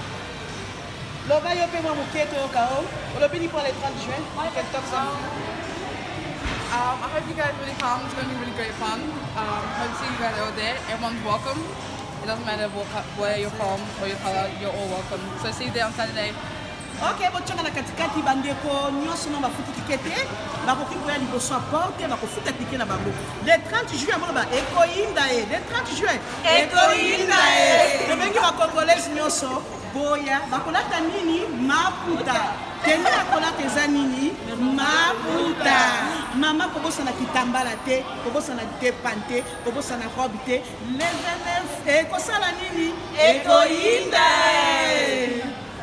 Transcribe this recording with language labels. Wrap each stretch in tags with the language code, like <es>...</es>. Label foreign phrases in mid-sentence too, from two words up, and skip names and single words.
<en>I hope you guys really come. It's going to be really great fun. Hope to see you guys all there. Everyone's welcome. It doesn't matter where you're from or your color, you're all welcome. So see you there on Saturday.</en> <ln>Okay, bochanga na katikati bandeko nyonso no bafuti tikete bakoki koya liboso porte bakofuta tikete na bango</ln> <fr>le 30 juin</fr> <ln>amona ba ekoyinda</ln> <fr>le 30 juin</fr> <ln>ekoyinda tobengi ba congolais nyonso boya bakolata nini maputa teni bakolata eza nini maputa mama kobosana kitambala te kobosana te pante kobosana robe te le 29 ekosala nini ekoyinda</ln>